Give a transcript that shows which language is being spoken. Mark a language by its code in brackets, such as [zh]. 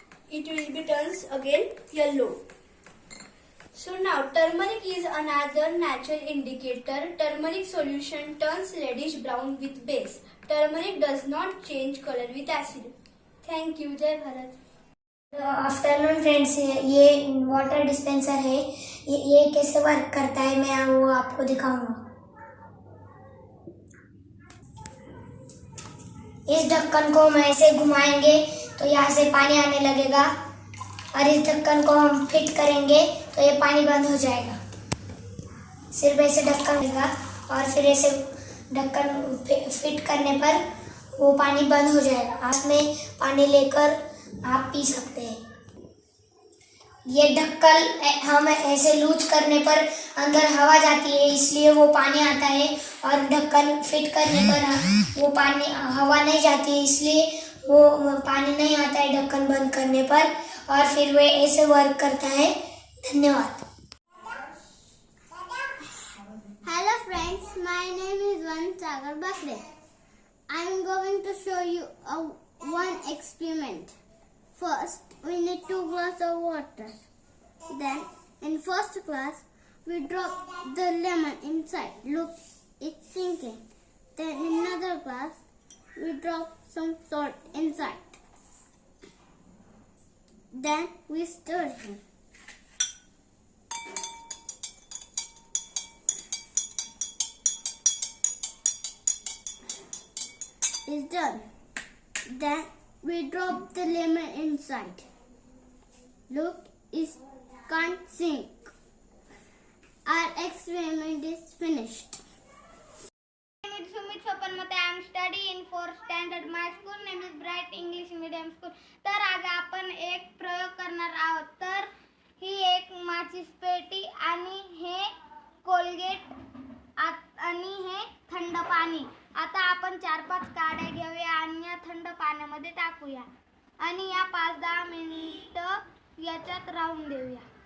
[en] It will be turns again yellow. So now, turmeric is another natural indicator. Turmeric solution turns reddish brown with base. Turmeric does not change color with acid. Thank you. [hi] जय Bharat. [en] afternoon friends, [hi] ये water dispenser है. ये कैसे work करता है मैं वो आपको दिखाऊंगा. इस ढक्कन को हम ऐसे घुमाएंगे तो यहाँ से पानी आने लगेगा और इस ढक्कन को हम फिट करेंगे तो ये पानी बंद हो जाएगा. सिर्फ ऐसे ढक्कन लेगा और फिर ऐसे ढक्कन फिट करने पर वो पानी बंद हो जाएगा. हाथ में पानी लेकर आप पी सकते हैं. ये ढक्कन हम ऐसे लूज करने पर अंदर हवा जाती है, इसलिए वो पानी आता है. और ढक्कन फिट करने पर वो पानी हवा नहीं जाती है, इसलिए वो पानी नहीं आता है ढक्कन बंद करने पर. और फिर वो ऐसे वर्क करता है. धन्यवाद. [en] Hello friends, my name is Vansagar Bakre. I am going to show you one experiment. First, we need 2 glasses of water. Then, in first glass, we drop the lemon inside. Look, it's sinking. Then, in another glass, we drop some salt inside. Then, we stir it. It's done. Then we drop the lemon inside. Look, it can't sink. Our experiment is finished. My name is Sumit Sopanmate. I am studying in 4th standard. My school name is Bright English Medium School. [mr] तर आज आपण एक प्रयोग करणार आहोत. तर ही एक माचीस पेटी आणि हे कोलगेट आणि हे थंड पाणी. आता आपण 4-5 काड्या घेऊया आणि या थंड पाण्यामध्ये टाकूया आणि या 5-10 मिनिटं याच्यात राहून देऊया.